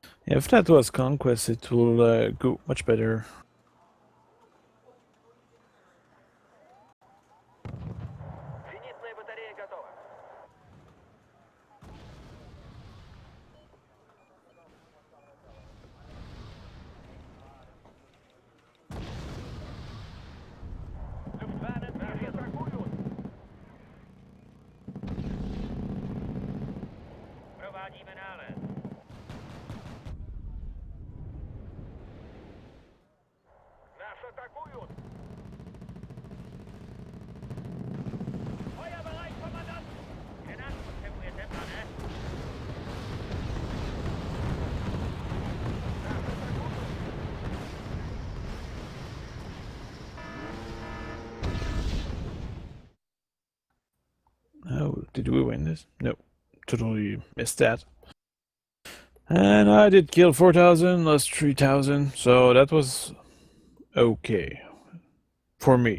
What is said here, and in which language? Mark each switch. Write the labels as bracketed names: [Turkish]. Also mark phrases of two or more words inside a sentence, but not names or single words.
[English] If that was conquest, it will go much better. [Russian] Зенитная батарея готова. Люфтваффе наши атакуют. Wargame Airland. Нас атакуют. [German] Feuerbereit, Kommandant. Genau, konfiguriert den Mann, ne? [Russian] Нас атакуют. [English] Oh, did we win this? No, totally missed that. And I did kill 4,000, lost 3,000, so that was okay for me.